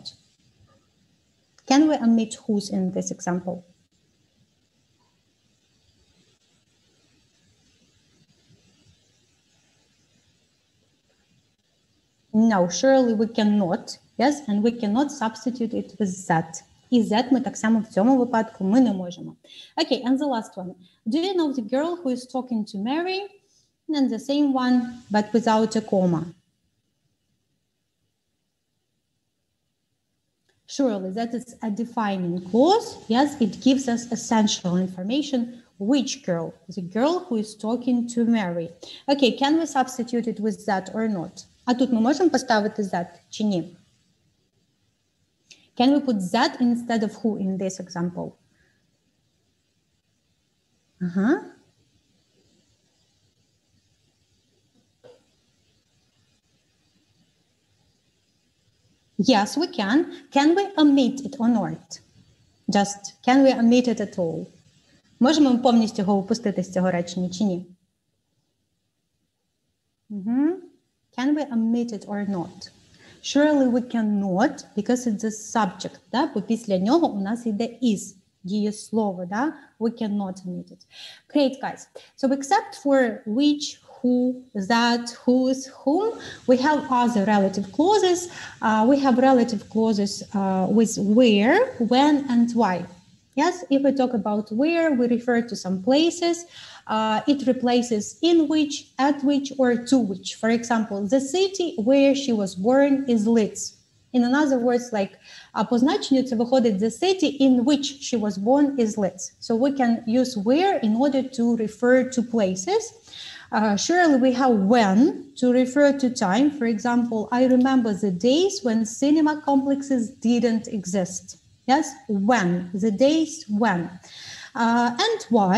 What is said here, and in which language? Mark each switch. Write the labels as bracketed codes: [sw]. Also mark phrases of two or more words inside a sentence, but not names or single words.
[en] Can we omit whose in this example? No, surely we cannot, yes, and we cannot substitute it with that. [uk] І Z ми так само в цьому випадку ми не можемо. [en] Okay, and the last one. Do you know the girl who is talking to Mary? And the same one, but without a comma. Surely that is a defining clause. Yes, it gives us essential information. Which girl? The girl who is talking to Mary. Okay, can we substitute it with that or not? [uk] А тут ми можемо поставити that чи ні? [en] Can we put that instead of who in this example? Yes, we can. Can we omit it or not? Just, can we omit it at all? [uk] Можемо ми повністю його випустити з цього речення чи ні? [en] Can we omit it or not? Surely we cannot, because it's a subject, [uk] да? Бо після нього у нас йде is, дієслово, да? [en] We cannot omit it. Great, guys. So except for which, who, that, whose, whom, we have other relative clauses. We have relative clauses with where, when, and why. Yes, if we talk about where, we refer to some places. It replaces in which, at which, or to which. For example, the city where she was born is Leeds. In other words, like, [uk] по значенню це виходить [en] the city in which she was born is Leeds. So we can use where in order to refer to places. Surely we have when to refer to time. For example, I remember the days when cinema complexes didn't exist. Yes, when, the days when. And why?